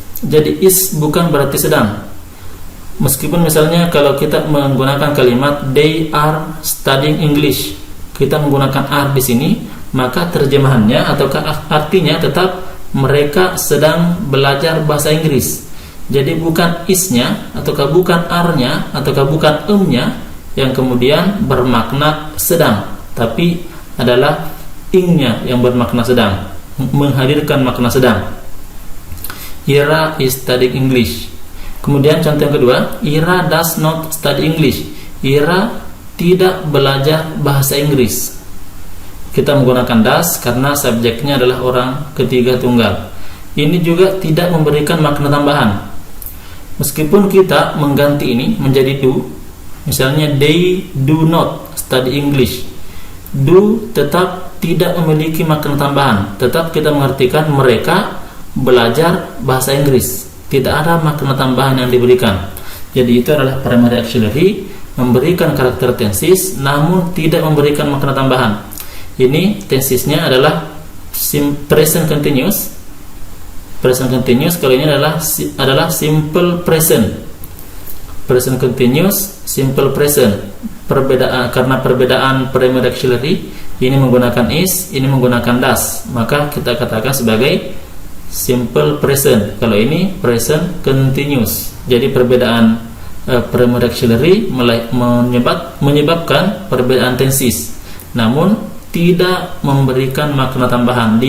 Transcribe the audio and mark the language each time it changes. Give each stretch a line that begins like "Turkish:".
Indonesian: Jadi is bukan berarti sedang. Meskipun misalnya kalau kita menggunakan kalimat
English: they are studying English,
Indonesian: kita menggunakan are di sini, maka terjemahannya ataukah artinya tetap mereka sedang belajar bahasa Inggris. Jadi bukan is-nya ataukah bukan are-nya ataukah bukan nya yang kemudian bermakna sedang, tapi adalah ing-nya yang bermakna sedang, menghadirkan makna sedang.
English: Ira is studying English.
Indonesian: Kemudian contoh yang kedua,
English: Ira does not study English.
Indonesian: Ira tidak belajar bahasa Inggris. Kita menggunakan does karena subjeknya adalah orang ketiga tunggal. Ini juga tidak memberikan makna tambahan. Meskipun kita mengganti ini menjadi do, misalnya
English: they do not study English.
Indonesian: Do tetap tidak memiliki makna tambahan, tetap kita mengartikan mereka belajar bahasa Inggris. Tidak ada makna tambahan yang diberikan. Jadi itu adalah primary auxiliary, memberikan karakter tenses namun tidak memberikan makna tambahan. Ini tensisnya adalah present continuous. Present continuous kalau ini adalah simple present. Present continuous, simple present. Karena perbedaan primary auxiliary, ini menggunakan is, ini menggunakan does, maka kita katakan sebagai simple present. Kalau ini present continuous. Jadi perbedaan primary auxiliary menyebabkan perbedaan tenses, namun tidak memberikan makna tambahan.